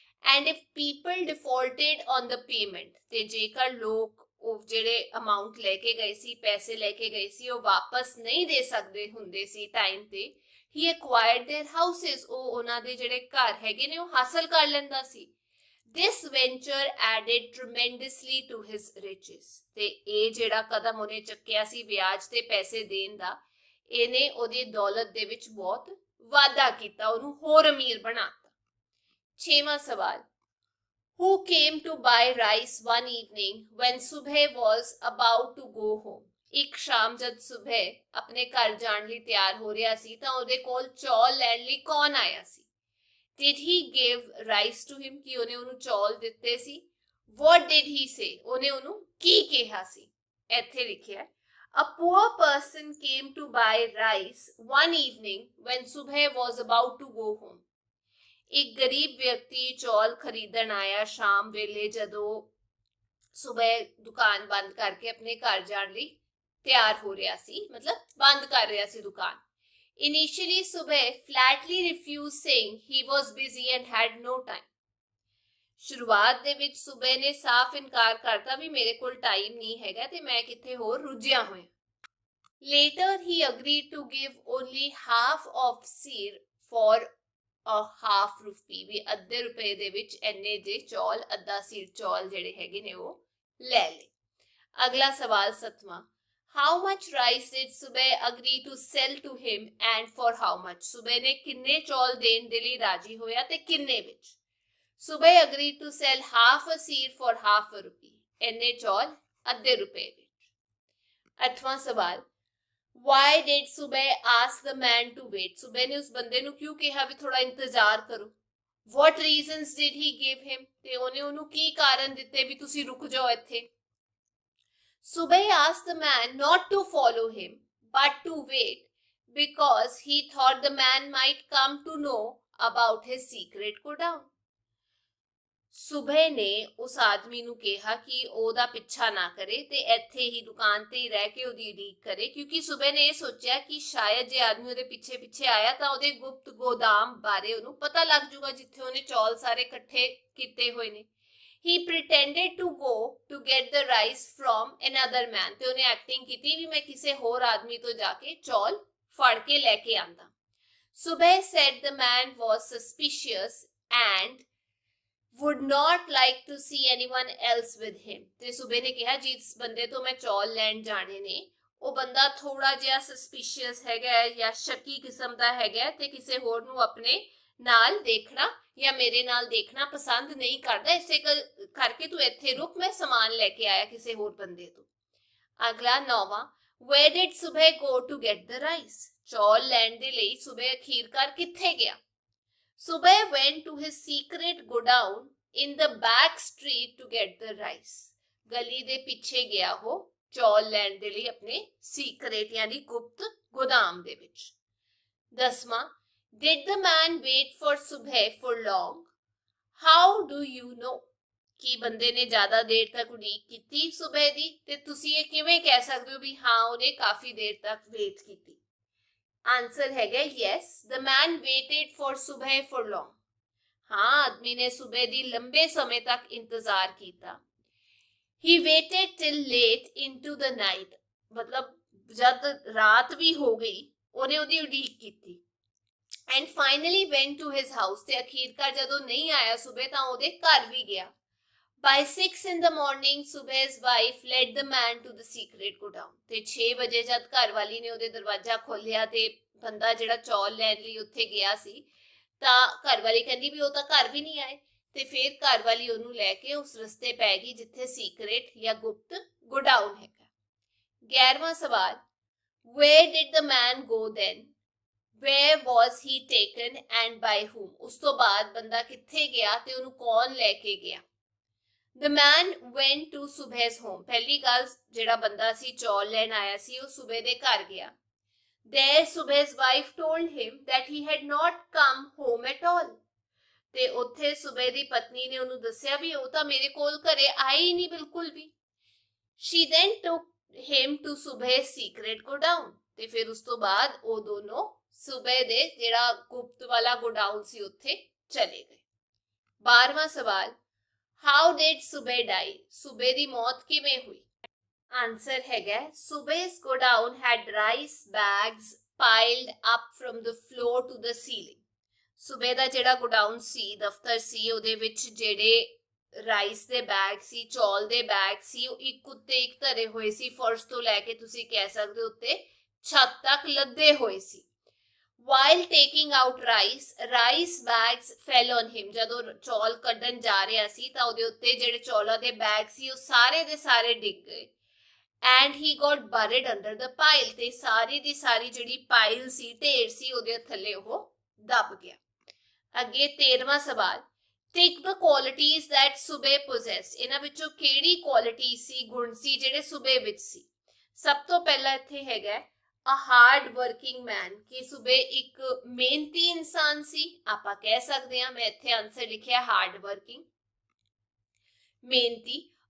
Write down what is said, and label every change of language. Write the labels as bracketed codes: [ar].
[en] and if people defaulted on the payment, [pa] ਤੇ ਜੇਕਰ ਲੋਕ ਉਹ ਜਿਹੜੇ ਅਮਾਉਂਟ ਲੈ ਕੇ ਗਏ ਸੀ, ਪੈਸੇ ਲੈ ਕੇ ਗਏ ਸੀ, ਉਹ ਵਾਪਸ ਨਹੀਂ ਦੇ ਸਕਦੇ ਹੁੰਦੇ ਸੀ ਟਾਈਮ ਤੇ, [en] he acquired their houses, [pa] ਉਹ ਉਹਨਾਂ ਦੇ ਜਿਹੜੇ ਘਰ ਹੈਗੇ ਨੇ ਉਹ ਹਾਸਲ ਕਰ ਲੈਂਦਾ ਸੀ। [en] this venture added tremendously to his riches, [pa] ਤੇ ਇਹ ਜਿਹੜਾ ਕਦਮ ਉਹਨੇ ਚੱਕਿਆ ਸੀ ਵਿਆਜ ਤੇ ਪੈਸੇ ਦੇਣ ਦਾ, ਇਹਨੇ ਉਹਦੀ ਦੌਲਤ ਦੇ ਵਿੱਚ ਬਹੁਤ ਵਾਧਾ ਕੀਤਾ, ਉਹਨੂੰ ਹੋਰ ਅਮੀਰ ਬਣਾਤਾ। 6ਵਾਂ ਸਵਾਲ, [en] who came to buy rice one evening when Subhay was about to go home? [pa] ਇੱਕ ਸ਼ਾਮ ਜਦ ਸੁਬਹ ਆਪਣੇ ਘਰ ਜਾਣ ਲਈ ਤਿਆਰ ਹੋ ਰਿਹਾ ਸੀ ਤਾਂ ਉਹਦੇ ਕੋਲ ਚੌਲ ਲੈਣ ਲਈ ਕੌਣ ਆਇਆ ਸੀ? [en] Did he give rice to him, [pa] ਕਿ ਉਹਨੇ ਉਹਨੂੰ ਚੌਲ ਦਿੱਤੇ ਸੀ? [en] What did he say, [pa] ਉਹਨੇ ਉਹਨੂੰ ਕੀ ਕਿਹਾ ਸੀ? ਇੱਥੇ ਲਿਖਿਆ ਹੈ [en] a poor person came to buy rice one evening when Subhay was about to go home. [pa] ਇੱਕ ਗਰੀਬ ਵਿਅਕਤੀ ਚੌਲ ਖਰੀਦਣ ਆਇਆ ਸ਼ਾਮ ਵੇਲੇ ਜਦੋਂ ਸੁਬਹ ਦੁਕਾਨ ਬੰਦ ਕਰਕੇ ਆਪਣੇ ਘਰ ਜਾਣ ਲਈ ਤਿਆਰ ਹੋ ਰਿਹਾ ਸੀ, ਮਤਲਬ ਬੰਦ ਕਰ ਰਿਹਾ ਸੀ ਦੁਕਾਨ। [en] Initially Subhay flatly refused, saying he was busy and had no time. [pa] ਸ਼ੁਰੂਆਤ ਦੇ ਵਿੱਚ ਸੁਬਹ ਨੇ ਸਾਫ਼ ਇਨਕਾਰ ਕਰਤਾ ਵੀ ਮੇਰੇ ਕੋਲ ਟਾਈਮ ਨਹੀਂ ਹੈਗਾ ਤੇ ਮੈਂ ਕਿੱਥੇ ਹੋਰ ਰੁੱਝਿਆ ਹੋਇਆ। [en] Later he agreed to give only half of seer for a half rupee, [pa] ਵੀ ਅੱਧੇ ਰੁਪਏ ਦੇ ਵਿੱਚ ਇੰਨੇ ਜੇ ਚੌਲ, ਅੱਧਾ ਸੀਰ ਚੌਲ ਜਿਹੜੇ ਹੈਗੇ ਨੇ ਉਹ ਲੈ ਲਏ। ਅਗਲਾ ਸਵਾਲ 7ਵਾਂ, [en] how much rice did Subhay agree to sell to him and for how much? [pa] ਸੁਬਹ ਨੇ ਕਿੰਨੇ ਚੌਲ ਦੇਣ ਦੇ ਲਈ ਰਾਜੀ ਹੋਇਆ ਤੇ ਕਿੰਨੇ ਵਿੱਚ? [en] Subhay agreed to sell half a seer for half a rupee, [pa] ਇੰਨੇ ਚੌਲ ਅੱਧੇ ਰੁਪਏ ਵਿੱਚ। 8ਵਾਂ ਸਵਾਲ, [en] why did Subhay ask the man to wait? [pa] ਸੁਬਹ ਨੇ ਉਸ ਬੰਦੇ ਨੂੰ ਕਿਉਂ ਕਿਹਾ ਵੀ ਥੋੜਾ ਇੰਤਜ਼ਾਰ ਕਰੋ? [en] What reasons did he give him? [pa] ਤੇ ਉਹਨੇ ਉਹਨੂੰ ਕੀ ਕਾਰਨ ਦਿੱਤੇ ਵੀ ਤੁਸੀਂ ਰੁਕ ਜਾਓ ਇੱਥੇ? [en] Subhay asked the man not to follow him but to wait because he thought the man might come to know about his secret godown. [pa] ਸੁਬਹ ਨੇ ਉਸ ਆਦਮੀ ਨੂੰ ਕਿਹਾ ਕਿ ਉਹਦਾ ਪਿੱਛਾ ਨਾ ਕਰੇ ਤੇ ਇੱਥੇ ਹੀ ਦੁਕਾਨ ਤੇ ਹੀ ਰਹਿ ਕੇ ਉਹਦੀ ਉਡੀਕ ਕਰੇ, ਕਿਉਂਕਿ ਸੁਬਹ ਨੇ ਇਹ ਸੋਚਿਆ ਕਿ ਸ਼ਾਇਦ ਜੇ ਆਦਮੀ ਉਹਦੇ ਪਿੱਛੇ ਪਿੱਛੇ ਆਇਆ ਤਾਂ ਉਹਦੇ ਗੁਪਤ ਗੋਦਾਮ ਬਾਰੇ ਉਹਨੂੰ ਪਤਾ ਲੱਗ ਜਾਊਗਾ ਜਿੱਥੇ ਉਹਨੇ ਚੌਲ ਸਾਰੇ ਇਕੱਠੇ ਕੀਤੇ ਹੋਏ ਨੇ। [en] He pretended to go to get the rice from another man, [pa] ਤੇ ਉਹਨੇ ਐਕਟਿੰਗ ਕੀਤੀ ਵੀ ਮੈਂ ਕਿਸੇ ਹੋਰ ਆਦਮੀ ਤੋਂ ਜਾ ਕੇ ਚੌਲ ਫੜ ਕੇ ਲੈ ਕੇ ਆਂਦਾ। ਸੁਬਹ [en] said the man was suspicious and would not like to see anyone else with him, [pa] ਤੇ ਸੁਬਹ ਨੇ ਕਿਹਾ ਜਿਸ ਬੰਦੇ ਤੋਂ ਮੈਂ ਚੌਲ ਲੈਣ ਜਾਣੇ ਨੇ ਉਹ ਬੰਦਾ ਥੋੜਾ ਜਿਹਾ ਸਸਪੀਸ਼ੀਅਸ ਹੈਗਾ ਜਾਂ ਸ਼ੱਕੀ ਕਿਸਮ ਦਾ ਹੈਗਾ ਤੇ ਕਿਸੇ ਹੋਰ ਨੂੰ ਆਪਣੇ ਨਾਲ ਦੇਖਣਾ ਜਾਂ ਮੇਰੇ ਨਾਲ ਦੇਖਣਾ ਪਸੰਦ ਨਹੀਂ ਕਰਦਾ, ਇਸੇ ਕਰਕੇ ਤੂੰ ਇੱਥੇ ਰੁਕ, ਮੈਂ ਸਮਾਨ ਲੈ ਕੇ ਆਇਆ ਕਿਸੇ ਹੋਰ ਬੰਦੇ ਤੋਂ। ਅਗਲਾ 9ਵਾਂ, [en] where did Subhay go to get the rice? [pa] ਚੌਲ ਲੈਣ ਦੇ ਲਈ ਸੁਬਹ ਅਖੀਰਕਾਰ ਕਿੱਥੇ ਗਿਆ? [en] Subhay went to his secret godown in the back street to get the rice. [pa] ਗਲੀ ਦੇ ਪਿੱਛੇ ਗਿਆ ਉਹ ਚੌਲ ਲੈਣ ਦੇ ਲਈ ਆਪਣੇ ਸੀਕ੍ਰੇਟ ਯਾਨੀ ਗੁਪਤ ਗੋਦਾਮ ਦੇ ਵਿੱਚ। 10ਵਾਂ, [en] did the man wait for Subhay for long? How do you know? [pa] ਕੀ ਬੰਦੇ ਨੇ ਜ਼ਿਆਦਾ ਦੇਰ ਤੱਕ ਉਡੀਕ ਕੀਤੀ ਸੁਬਹ ਦੀ ਤੇ ਤੁਸੀਂ ਇਹ ਕਿਵੇਂ ਕਹਿ ਸਕਦੇ ਹੋ ਵੀ ਹਾਂ ਉਹਨੇ ਕਾਫੀ ਦੇਰ ਤੱਕ ਵੇਟ ਕੀਤੀ? ਆਨਸਰ ਹੈਗਾ [en] yes, the man waited for Subhay for long. [pa] ਹਾਂ, ਆਦਮੀ ਨੇ ਸੁਬਹ ਦੀ ਲੰਬੇ ਸਮੇਂ ਤੱਕ ਇੰਤਜ਼ਾਰ ਕੀਤਾ। [en] He waited till late into the night, [pa] ਮਤਲਬ ਜਦ ਰਾਤ ਵੀ ਹੋ ਗਈ ਉਹਨੇ ਉਹਦੀ ਉਡੀਕ ਕੀਤੀ। [en] And finally went to his house, [pa] ਤੇ ਅਖੀਰਕਾਰ ਜਦੋਂ ਨਹੀਂ ਆਇਆ ਸੁਬਹ ਤਾਂ ਉਹਦੇ ਘਰ ਵੀ ਗਿਆ। [en] By 6 in the morning, Subhay's wife led the man to the secret godown. [pa] ਤੇ 6 ਵਜੇ ਜਦ ਘਰ ਵਾਲੀ ਨੇ ਉਹਦੇ ਦਰਵਾਜ਼ਾ ਖੋਲਿਆ ਤੇ ਬੰਦਾ ਜਿਹੜਾ ਚੌਲ ਲੈਣ ਲਈ ਉੱਥੇ ਗਿਆ ਸੀ ਤਾਂ ਘਰ ਵਾਲੀ ਕਹਿੰਦੀ ਵੀ ਉਹ ਤਾਂ ਘਰ ਵੀ ਨਹੀਂ ਆਏ, ਤੇ ਫਿਰ ਘਰ ਵਾਲੀ ਉਹਨੂੰ ਲੈ ਕੇ ਉਸ ਰਸਤੇ ਪੈ ਗਈ ਜਿੱਥੇ ਸੀਕ੍ਰੇਟ ਜਾਂ ਗੁਪਤ ਗੋਡਾਊਨ ਹੈਗਾ। 11ਵਾਂ ਸਵਾਲ, [en] where did the man go then? Where was he taken and by whom? [pa] ਉਸ ਤੋਂ ਬਾਅਦ ਬੰਦਾ ਕਿੱਥੇ ਗਿਆ ਤੇ ਉਹਨੂੰ ਕੌਣ ਲੈ ਕੇ ਗਿਆ? [en] The man went to Subhai's home. [pa] पहली गल जेड़ा बंदा सी चौल लैन आया सी वो सुबह दे घर गया. [en] There Subhai's wife told him that he had not come home at all. [pa] ਤੇ ਉੱਥੇ ਸੁਬੇ ਦੀ ਪਤਨੀ ਨੇ ਉਹਨੂੰ ਦੱਸਿਆ ਵੀ ਉਹ ਤਾਂ ਮੇਰੇ ਕੋਲ ਘਰੇ ਆਈ ਹੀ ਨਹੀਂ ਬਿਲਕੁਲ ਵੀ. [en] She then took him to Subhai's secret godown. [pa] ਤੇ ਫਿਰ ਉਸ ਤੋਂ ਬਾਅਦ ਉਹ ਦੋਨੋਂ ਸੁਬੇ ਦੇ ਜਿਹੜਾ ਗੁਪਤ ਵਾਲਾ ਗੋਡਾਊਨ ਸੀ ਉੱਥੇ ਚਲੇ ਗਏ. 12ਵਾਂ ਸਵਾਲ, [en] How did Subhai die? [pa] ਸੁਬੇ ਦੀ ਮੌਤ ਕਿਵੇਂ ਹੋਈ? ਆਨਸਰ ਹੈਗਾ [en] Subhai's godown had rice bags piled up from the floor to the ceiling. [pa] ਸੁਬੇ ਦਾ ਜਿਹੜਾ ਗੋਡਾਊਨ ਸੀ, ਦਫ਼ਤਰ ਸੀ, ਉਹਦੇ ਵਿੱਚ ਜਿਹੜੇ ਰਾਈਸ ਦੇ ਬੈਗ ਸੀ, ਚੌਲ ਦੇ ਬੈਗ ਸੀ, ਉਹ ਇੱਕ ਉੱਤੇ ਇੱਕ ਧਰੇ ਹੋਏ ਸੀ. ਫਰਸ਼ ਤੋਂ ਲੈ ਕੇ ਤੁਸੀਂ ਕਹਿ ਸਕਦੇ ਹੋ ਉੱਤੇ ਛੱਤ ਤੱਕ ਲੱਦੇ ਹੋਏ ਸੀ. [en] While taking out rice bags fell on him. [pa] ਜਦੋਂ ਚੌਲ ਕੱਢਣ ਜਾ ਰਿਹਾ ਸੀ ਤਾਂ ਉਹਦੇ ਉੱਤੇ ਜਿਹੜੇ ਚੌਲਾਂ ਦੇ ਬੈਗ ਸੀ ਉਹ ਸਾਰੇ ਦੇ ਸਾਰੇ ਡਿੱਗ ਗਏ. [en] And he got buried under the pile. [pa] ਤੇ ਸਾਰੀ ਦੀ ਸਾਰੀ ਜਿਹੜੀ ਪਾਈਲ ਸੀ, ਢੇਰ ਸੀ, ਉਹਦੇ ਥੱਲੇ ਉਹ ਦਬ ਗਿਆ. ਅੱਗੇ 13ਵਾਂ ਸਵਾਲ, [en] Take the qualities that Subhai possessed. [pa] ਇਹਨਾਂ ਵਿੱਚੋਂ ਕਿਹੜੀ ਕੁਆਲਿਟੀ ਸੀ, ਗੁਣ ਸੀ ਜਿਹੜੇ ਸੁਬੇ ਵਿੱਚ ਸੀ? ਸਭ ਤੋਂ ਪਹਿਲਾਂ ਇੱਥੇ ਹੈਗਾ [en] a hard working man. [pa] ਕਿ ਸੁਬੇ ਇੱਕ ਮਿਹਨਤੀ ਇਨਸਾਨ ਸੀ, ਆਪਾਂ ਕਹਿ ਸਕਦੇ ਹਾਂ. ਮੈਂ ਇੱਥੇ ਆਨਸਰ ਲਿਖਿਆ [en] hard working, [pa] ਮਿਹਨਤੀ.